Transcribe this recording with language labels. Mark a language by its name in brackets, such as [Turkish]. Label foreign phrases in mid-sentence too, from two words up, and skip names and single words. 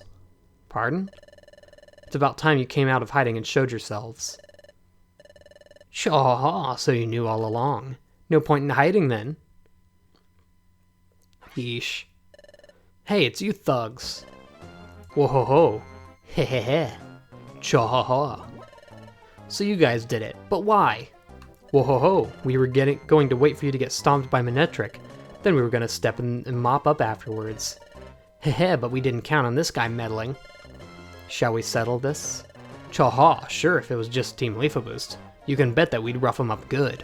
[English] Pardon? It's about time you came out of hiding and showed yourselves. Shaw, so you knew all along. No point in hiding then. Yeesh. Hey, it's you thugs. Whoa-ho-ho. Heh-heh-heh. Cha-ha-ha. So you guys did it, but why? Whoa-ho-ho. We were going to wait for you to get stomped by Manectric. Then we were going to step in and mop up afterwards. Heh-heh, but we didn't count on this guy meddling. Shall we settle this? Cha-ha, sure, if it was just Team Leafaboost. You can bet that we'd rough him up good.